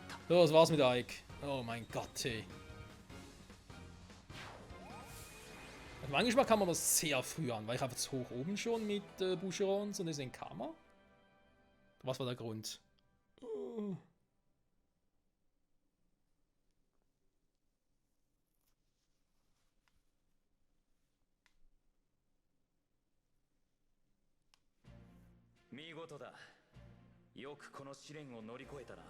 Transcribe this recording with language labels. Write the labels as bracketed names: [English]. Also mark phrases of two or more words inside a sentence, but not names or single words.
[German] So, das war's mit Ike. Oh mein Gott, hey. Also manchmal kann man das sehr früh an, weil ich einfach zu hoch oben schon mit Boucherons und deswegen kam er. Was war der Grund? Oh. [Japanese] Migotoだ。よくこの試練を乗り越えたな。